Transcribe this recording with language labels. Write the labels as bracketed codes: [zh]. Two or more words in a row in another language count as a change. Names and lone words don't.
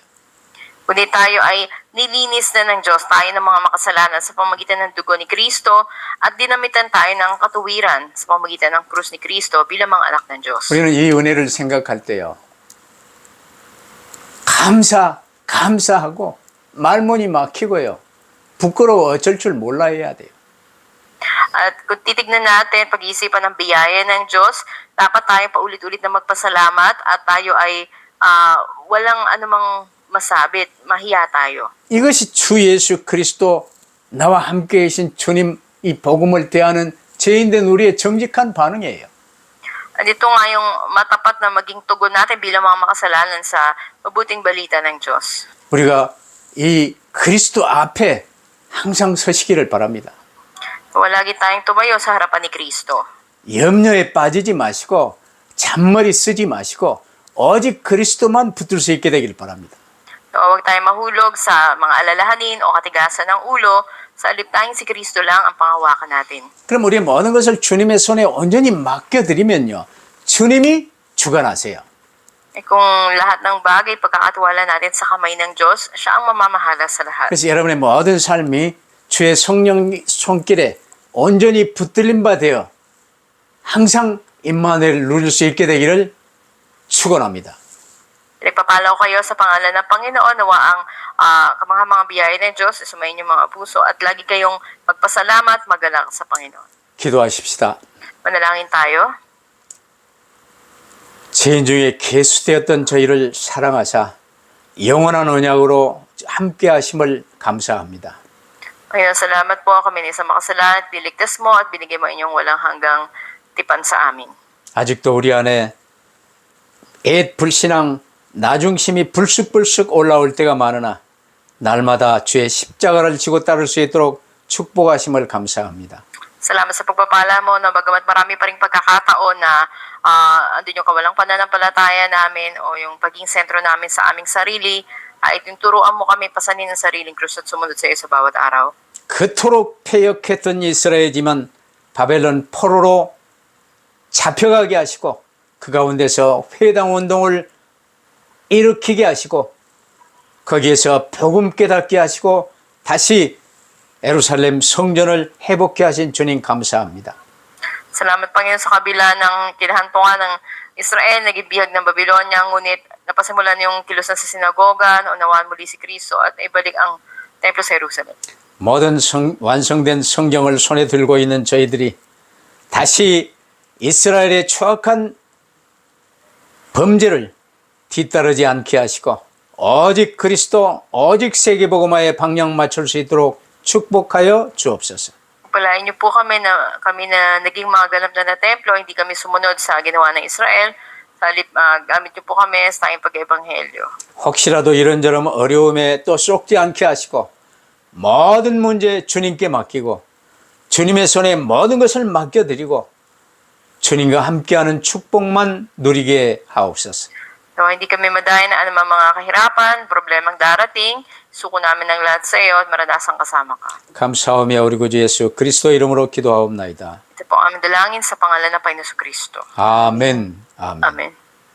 [tl] Kundi tayo ay nilinis na ng Diyos, tayo ng mga makasalanan sa pamagitan ng dugo ni Kristo at dinamitan tayo ng katuwiran sa pamagitan ng krus ni Kristo bilang mga anak ng Diyos. [ko] 우리는 이 은혜를 생각할 때요. 감사하고 말문이 막히고요. 부끄러워 어쩔 줄 몰라 해야 돼요. [tl] At kung titignan natin, pag-iisipan ng biyaya ng Diyos, dapat tayo paulit-ulit na magpasalamat at tayo ay walang anumang masabit, mahiya tayo. [ko] 이것이 주 예수 그리스도 나와 함께 계신 주님 이 복음을 대하는 죄인된 우리의 정직한 반응이에요. [tl] At ito nga yung matapat na maging tugon natin bilang mga makasalanan sa mabuting balita ng Diyos. [ko] 우리가 이 그리스도 앞에 항상 서시기를 바랍니다. [tl] Lagi tayong tumayo sa harapan ni Kristo. [ko] 염려에 빠지지 마시고 잔머리 쓰지 마시고 오직 그리스도만 붙들 수 있게 되길 바랍니다. [tl] Huwag tayong mahulog sa mga alalahanin o katigasan ng ulo. Sa halip tayong si Kristo lang ang pangawakan natin. [ko] 그럼 우리 모든 것을 주님의 손에 온전히 맡겨드리면요. 주님이 주관하세요. [tl] Kung lahat ng bagay pagkakatiwala natin sa kamay ng Diyos, siya ang mamamahala sa lahat. [ko] 그래서 여러분의 모든 삶이 주의 성령 손길에 온전히 붙들림 바 되어 항상 임마누엘을 누릴 수 있게 되기를 축원합니다. [tl] Nagpapala ko kayo sa pangalan ng Panginoon, nawa ang mga biyaya ng Diyos, sumayin yung mga puso at lagi kayong magpasalamat, magalak sa Panginoon. [ko] 기도하십시다. [tl] Manalangin tayo. [ko] 죄인 중에 계수되었던 저희를 사랑하사 영원한 언약으로 함께 하심을 감사합니다. [tl] Panginoon, salamat po kami na isang makasalanan at niligtas mo at binigay mo inyong walang hanggang tipan sa amin. [ko] 아직도 우리 안에 옛 불신앙 나중심이 불쑥불쑥 올라올 때가 많으나 날마다 주의 십자가를 지고 따를 수 있도록 축복하심을 감사합니다. [tl] Salamat sa pagpapala mo na bagamat marami pa ring pagkakataon na andun yung kawalang pananampalataya namin o yung paging sentro namin sa aming sarili, ay tinuturuan mo kami pasanin ang sariling krus at sumunod sa iyo sa bawat araw. [ko] 그토록 패역했던 이스라엘이지만 바벨론 포로로 잡혀가게 하시고 그 가운데서 회당 운동을 일으키게 하시고 거기에서 복음 깨닫게 하시고 다시 예루살렘 성전을 회복케 하신 주님 감사합니다. [tl] Salamat Panginoon sa kabila ng kinahantungan ng Israel, naging bihag ng Babylonia, ngunit napasimulan yung kilusan sa sinagoga, naunawaan muli si Kristo at ibalik ang templo sa Jerusalem. [ko] 모든 완성된 성경을 손에 들고 있는 저희들이 다시 이스라엘의 추악한 범죄를 뒤따르지 않게 하시고 오직 그리스도 오직 세계복음화에 방향 맞출 수 있도록 축복하여 주옵소서. [tl] Palain niyo po kami na naging mga ganap na templo, hindi kami sumunod sa ginawa ng Israel. Sa halip, gamit niyo po kami sa tayong pag-ebanghelyo. [ko] 혹시라도 이런저런 어려움에 또 쏟지 않게 하시고 모든 문제 주님께 맡기고 주님의 손에 모든 것을 맡겨드리고 주님과 함께하는 축복만 누리게 하옵소서. [tl] So, hindi kami madayan na anumang mga kahirapan, problemang darating, suko namin ng lahat sa iyo at maranasang kasama ka. [ko] 감사하며 우리 구주 예수 그리스도 이름으로 기도하옵나이다. [tl] Ito po ang aming dalangin sa pangalan ng Panginoon Kristo. [ko] 아멘. 아멘. [tl] Amen.